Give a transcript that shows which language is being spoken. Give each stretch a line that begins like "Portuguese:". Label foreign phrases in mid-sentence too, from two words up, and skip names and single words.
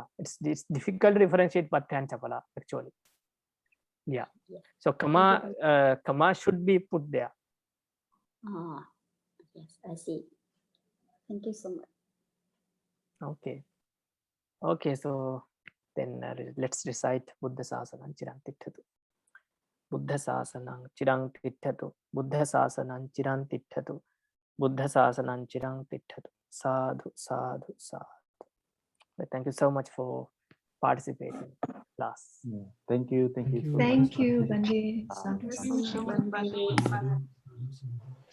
English: It's difficult to differentiate Pāṭya and Chapala actually. Yeah. So comma should be put there. Yes, I see. Thank you so much. Okay. Okay, so then let's recite
Pali: Buddha Sasanam Chirang Titthatu. Buddha Sasanam Chirang Titthatu. Buddha Sasanam Chirang Titthatu. Buddha Sasanam Chirang Titthatu. Sadhu, sadhu, sadhu.
English: But thank you so much for participating in class. Yeah. Thank you. Thank you so much. Thank you, Bande.
Pali: Sadhu, Sadhu. sadhu. Bande.